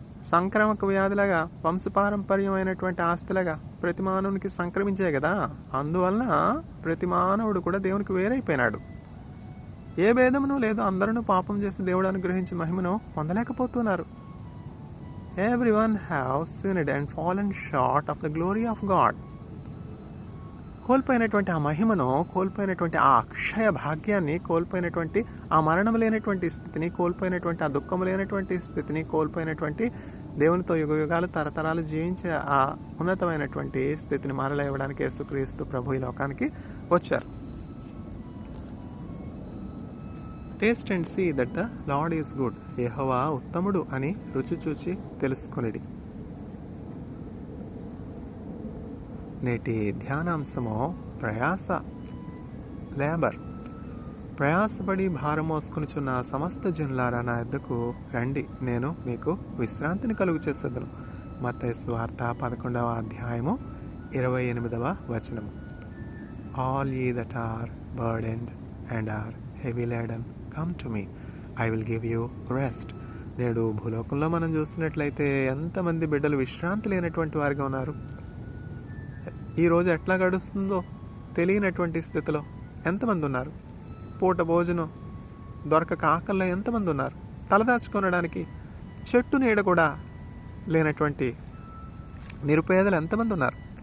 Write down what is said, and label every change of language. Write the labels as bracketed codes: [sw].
[te] సంక్రామక వ్యాధిలాగా, వంశపారంపర్యమైనటువంటి ఆస్తిలాగా ప్రతి మానవునికి సంక్రమించాయి కదా. అందువలన ప్రతి మానవుడు కూడా దేవునికి వేరైపోయినాడు. ఏ భేదమును లేదు, అందరూ పాపం చేసి దేవుడు అనుగ్రహించిన మహిమను పొందలేకపోతున్నారు. [en] Everyone have sinned and fallen short of the glory of God. [te] కోల్పోయినటువంటి ఆ మహిమను, కోల్పోయినటువంటి ఆ అక్షయ భాగ్యాన్ని, కోల్పోయినటువంటి ఆ మరణం లేనటువంటి స్థితిని, కోల్పోయినటువంటి ఆ దుఃఖం లేనటువంటి స్థితిని, కోల్పోయినటువంటి దేవునితో యుగయుగాలు తరతరాలు జీవించే ఆ ఉన్నతమైనటువంటి స్థితిని మరల ఇవ్వడానికి యేసుక్రీస్తు ప్రభు ఈ లోకానికి వచ్చారు. [en] Taste and see that the lord is good. [te] యెహోవా ఉత్తముడు అని రుచి చూచి తెలుసుకొనిడి. నేటి ధ్యానాంశము ప్రయాస, లేబర్. ప్రయాసపడి భారం మోసుకొనుచున్న సమస్త జనులారా నా యొద్దకు రండి, నేను మీకు విశ్రాంతిని కలుగు చేసేదను. మత్తయి సువార్త 11వ అధ్యాయము 28వ వచనము. [en] All ye that are burdened and are heavy laden, come to me, I will give you rest. [te] నేడు భూలోకంలో మనం చూసినట్లయితే ఎంతమంది బిడ్డలు విశ్రాంతి లేనటువంటి వారిగా ఉన్నారు. ఈరోజు ఎట్లా గడుస్తుందో తెలియనటువంటి స్థితిలో ఎంతమంది ఉన్నారు. పూట భోజనం దొరకక ఆకల్లో ఎంతమంది ఉన్నారు. తలదాచుకొనడానికి చెట్టు నీడ కూడా లేనటువంటి నిరుపేదలు ఎంతమంది ఉన్నారు.